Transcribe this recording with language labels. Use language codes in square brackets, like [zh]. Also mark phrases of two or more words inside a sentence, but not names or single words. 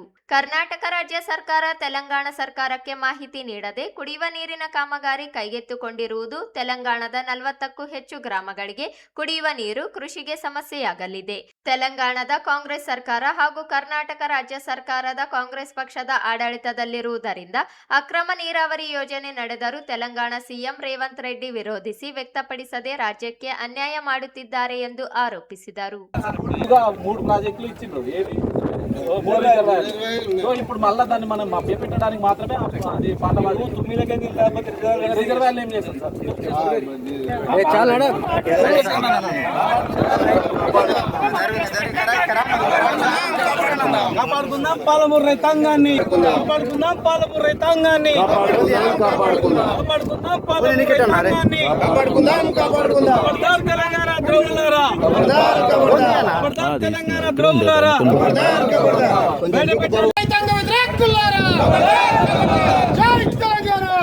[kn] ಕರ್ನಾಟಕ ರಾಜ್ಯ ಸರ್ಕಾರ ತೆಲಂಗಾಣ ಸರ್ಕಾರಕ್ಕೆ ಮಾಹಿತಿ ನೀಡದೆ ಕುಡಿಯುವ ನೀರಿನ ಕಾಮಗಾರಿ ಕೈಗೆತ್ತಿಕೊಂಡಿರುವುದು ತೆಲಂಗಾಣದ 40ಕ್ಕೂ ಹೆಚ್ಚು ಗ್ರಾಮಗಳಿಗೆ ಕುಡಿಯುವ ನೀರು, ಕೃಷಿಗೆ ಸಮಸ್ಯೆಯಾಗಲಿದೆ. ತೆಲಂಗಾಣದ ಕಾಂಗ್ರೆಸ್ ಸರ್ಕಾರ ಹಾಗೂ ಕರ್ನಾಟಕ ರಾಜ್ಯ ಸರ್ಕಾರದ ಕಾಂಗ್ರೆಸ್ ಪಕ್ಷದ ಆಡಳಿತದಲ್ಲಿರುವುದರಿಂದ ಅಕ್ರಮ ನೀರಾವರಿ ಯೋಜನೆ ನಡೆದರೂ ತೆಲಂಗಾಣ ಸಿಎಂ ರೇವಂತ್ ರೆಡ್ಡಿ ವಿರೋಧಿಸಿ ವ್ಯಕ್ತಪಡಿಸದೆ ರಾಜ್ಯಕ್ಕೆ ಅನ್ಯಾಯ ಮಾಡುತ್ತಿದ್ದಾರೆ ಎಂದು ಆರೋಪಿಸಿದರು. [te] ఇప్పుడు మళ్ళా దాన్ని మనం పెట్టడానికి మాత్రమే అది పాట పాడు 9 రిజర్వాయర్లు ఏం చేస్తాం సార్ కాపాడుకుందాం పాలమూరు రైతాంగాన్ని, కాపాడుకుందాం పాలమూరు రైతాంగాన్ని, కాపాడుకుందాం పాలమూరు రైతాంగాన్ని, కాపాడుకుందాం తెలంగాణ ద్రోహులారా, తెలంగాణ ద్రోహులారా, రైతాంగ వ్యతిరేకులారా, జై తెలంగాణ.